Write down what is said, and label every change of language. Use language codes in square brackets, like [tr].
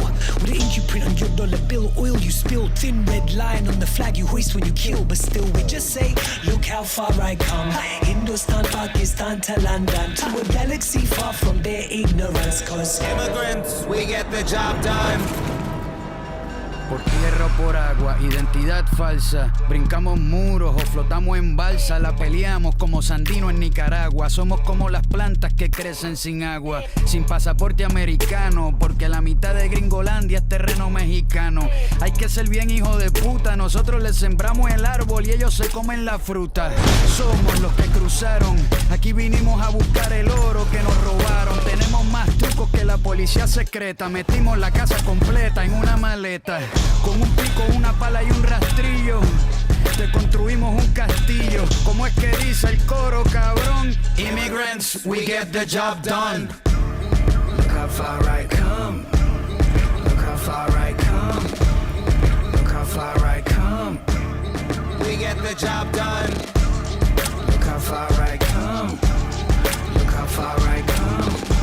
[en] With an ink you print on your dollar bill. Oil you spilled. Thin red line on the flag you hoist when you kill. But still we just say, look how far I come. Hindustan, Pakistan to London. To a galaxy far from their ignorance. Cause immigrants, we get the job done. [es] Por tierra o por agua, identidad falsa. Brincamos muros o flotamos en balsa. La peleamos como Sandino en Nicaragua. Somos como las plantas que crecen sin agua, sin pasaporte americano, porque la mitad de Gringolandia es terreno mexicano. Hay que ser bien hijo de puta. Nosotros les sembramos el árbol y ellos se comen la fruta. Somos los que cruzaron. Aquí vinimos a buscar el oro que nos robaron. Tenemos más trucos que la policía secreta. Metimos la casa completa en una maleta. Con un pico, una pala y un rastrillo te construimos un castillo. ¿Cómo es que dice el coro, cabrón? [en] Immigrants, we get the job done. Look how far I come. Look how far I come. Look how far I come. We get the job done. Look how far I come. Look how far I come.